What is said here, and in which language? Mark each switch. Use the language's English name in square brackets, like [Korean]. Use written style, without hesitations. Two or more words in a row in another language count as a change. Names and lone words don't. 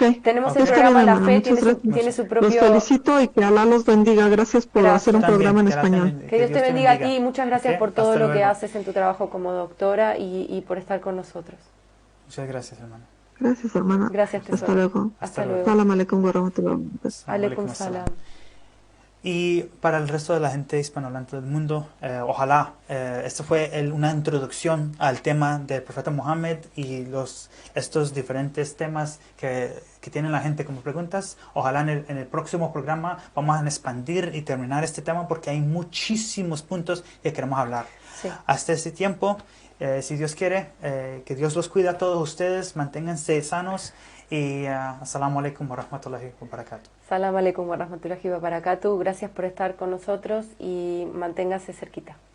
[Spanish] Tenemos el Está programa bien, La hermano, Fe, muchas gracias. tiene su Los propio... felicito y que Alá los bendiga. Gracias por Gracias. hacer un También, programa en que Dios te español. bendiga. Que Dios te bendiga a ti y muchas gracias ¿Ok? por todo Hasta lo que luego. haces en tu trabajo como doctora y por estar con nosotros. Muchas gracias, hermano. Gracias, hermana. Gracias, Hasta tesoro. luego. Hasta luego. [Arabic] سلام عليكم ورحمة الله وبركاته. عليكم السلام. [Spanish] Y para el resto de la gente hispanohablante del mundo, ojalá esto fue una introducción al tema del profeta Muhammad y estos diferentes temas que tiene la gente como preguntas. Ojalá en el próximo programa vamos a expandir y terminar este tema porque hay muchísimos puntos que queremos hablar. Sí. Hasta ese tiempo, si Dios quiere, que Dios los cuide a todos ustedes, manténganse sanos y [Arabic] السلام عليكم ورحمة الله وبركاته. سلام عليكم ورحمة الله وبركاته. [Spanish] Gracias por estar con nosotros y manténgase cerquita.